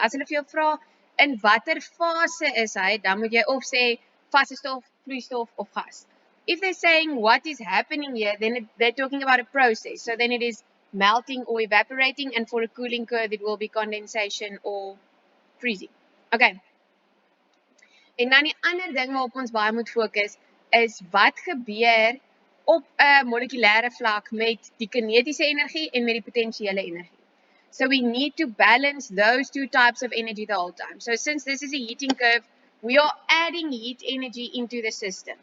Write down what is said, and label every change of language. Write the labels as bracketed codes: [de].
[af] As hulle vir jou vra in watter fase is hy, dan moet jy of sê vaste stof, vloeistof of gas. [en] If they're saying what is happening here, then they're talking about a process. So then it is melting or evaporating, and for a cooling curve, it will be condensation or freezing. Okay. [af] En dan die ander ding waarop ons baie moet fokus is wat gebeur op 'n molekulêre vlak met die kinetiese energie en met die potensiële energie. [en] So we need to balance those two types of energy the whole time. So since this is a heating curve, we are adding heat energy into the system.